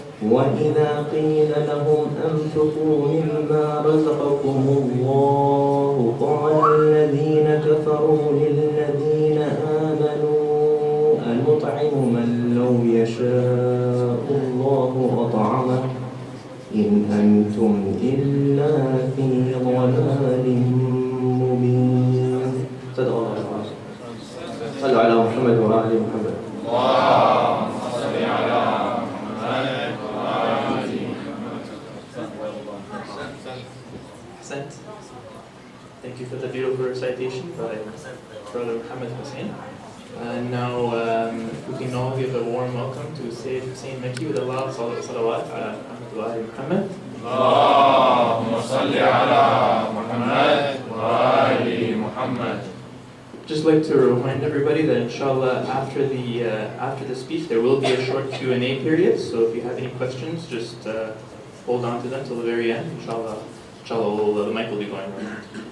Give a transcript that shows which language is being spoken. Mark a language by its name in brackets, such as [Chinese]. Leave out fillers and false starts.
[Arabic] وإذا قيل لهم أنفقوا مما رزقكم الله قال الذين كفروا للذين آمنوا أنطعم من لو يشاء الله أطعمه إن أنتم إلا في ضلال مبين. صدق الله العظيم. صلوا على محمد وآل محمد. اللهم صل على محمد وآل محمد. Ahsant. [English] Thank you for the beautiful recitation by Brother Muhammad Hussain. And now we can all give a warm welcome to Sayyid Hussain Makke with a lot of [Arabic] salawat ala Muhammad wa ali Muhammad. اللهم صل على محمد وآل محمد. [English] Just like to remind everybody that inshallah after the speech there will be a short Q&A period. So if you have any questions, just hold on to them till the very end. Inshallah, the mic will be going around.